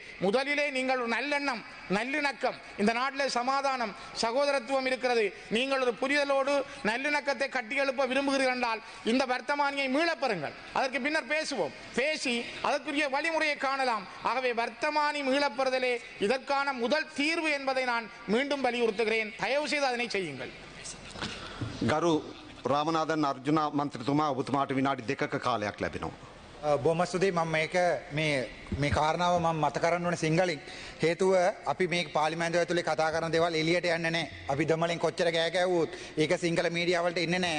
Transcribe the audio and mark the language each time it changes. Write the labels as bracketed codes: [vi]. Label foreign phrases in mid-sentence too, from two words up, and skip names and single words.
[ta] முதலிலே நீங்கள் நல்லெண்ணம், நல்லிணக்கம், இந்த நாட்டில் சமாதானம், சகோதரத்துவம் இருக்கிறது, நீங்கள் ஒரு புரிதலோடு நல்லிணக்கத்தை கட்டியெழுப்ப விரும்புகிறீர்கள் என்றால் இந்த வர்த்தமானியை மீளப் பெறுங்கள். அதற்கு பின்னர் பேசுவோம், பேசி அதற்குரிய வழிமுறையை காணலாம். ஆகவே வர்த்தமானி மீளப்பெறுதலே இதற்கான முதல் தீர்வு என்பதை நான் மீண்டும் வலியுறுத்துகிறேன். தயவு செய்து அதனை செய்யுங்கள். [si] ගරු රාමනාදන් අර්ජුන මන්ත්‍රතුමා ඔබතුමාට විනාඩි 2ක කාලයක් ලැබෙනවා. බොහොම ස්තුතියි. මම මේ කාරණාව මම මත කරන්න ඕනේ සිංහලෙන්. හේතුව අපි මේ පාර්ලිමේන්තුව ඇතුලේ කතා කරන දේවල් එළියට යන්නේ නැහැ. අපි දෙමළෙන් කොච්චර ගෑ ගැව්වොත් ඒක සිංහල මීඩියා වලට එන්නේ නැහැ.